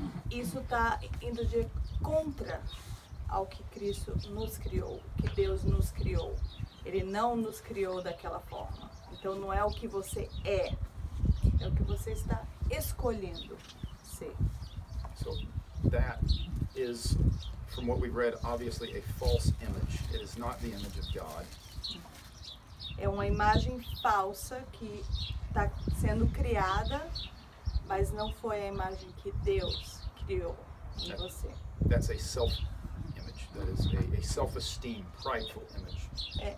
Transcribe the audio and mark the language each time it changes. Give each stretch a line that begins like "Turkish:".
Portuguese: Isso está indo de contra ao que Cristo nos criou, que Deus nos criou. Ele não nos criou daquela forma. Então não é o que você é o que você está escolhendo ser.
English: so that is, from what we've read, obviously a false image. It is not the image of God.
Portuguese: É uma imagem falsa que está sendo criada, mas não foi a imagem que Deus criou em você.
English: That's a self-image. That is a self-esteem, prideful image.